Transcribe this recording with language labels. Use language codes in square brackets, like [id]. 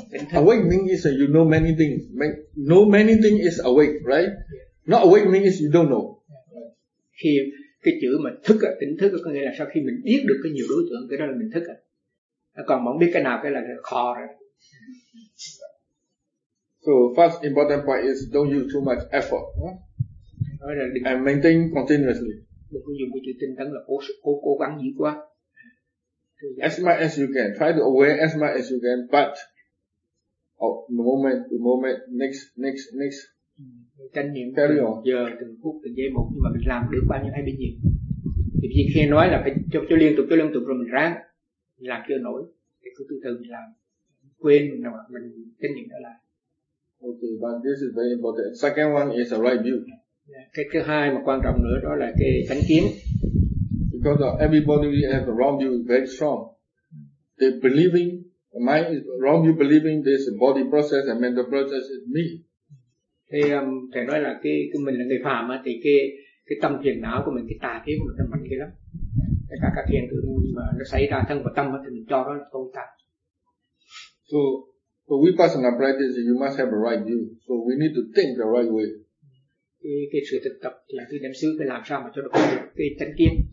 [en] Awake means you know many things. Know many things is awake, right? Yeah. Not awake means you don't know. [vi] Khi cái chữ mà thức, tỉnh thức có nghĩa là sau khi mình biết được cái nhiều đối tượng, cái đó là mình thức. Còn không biết cái nào, cái là khó rồi. [en] So first important point is don't use too much effort. And maintain continuously. [vi] Đừng có dùng cái chữ tinh tấn là cố gắng dữ quá. [en] As much as you can, try to aware as much as you can, but moment to moment, next. [vi] Chánh niệm từng giờ, từng phút, từng giây một, nhưng mà mình làm được bao nhiêu hay bao nhiêu. Thì khi nói là phải cho liên tục rồi mình ráng, mình làm chưa nổi, thì cứ từ từ mình làm, quên mình chánh niệm đó là. [en] Ok, but this is very important. Second one is a right view. [vi] Cái thứ hai mà quan trọng nữa đó là cái chánh kiến. [en] Because everybody has a wrong view very strong. They believing, my wrong view believing this body process and mental process is me. [vi] Thì thầy nói là cái mình là người phàm á, thì cái tâm phiền não của mình, cái tà kiến của mình nó mạnh ghê lắm. Tất cả các phiền tưởng mà nó xảy ra thân và tâm á, thì mình cho nó tồn tại. [en] So vipassana practice, you must have a right view. So we need to think the right way. [vi] Cái sự thực tập thì cứ đem xứ phải làm sao mà cho được cái chánh kiến.